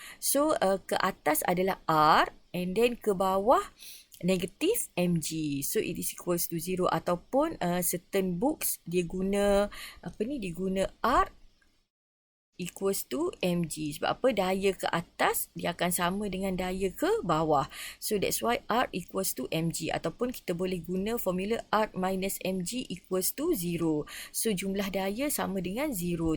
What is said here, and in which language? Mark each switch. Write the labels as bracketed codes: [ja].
[ms] So ke atas adalah R [en] and then [ms] ke bawah [en] negative [ms] mg. [en] So it is equals to 0. [ms] Ataupun [en] certain books [ms] dia guna dia guna [en] R equals to mg. [ms] Sebab apa? Daya ke atas dia akan sama dengan daya ke bawah. [en] So that's why R equals to mg. [ms] Ataupun kita boleh guna formula R minus mg [en] equals to [ms] 0. So jumlah daya sama dengan 0.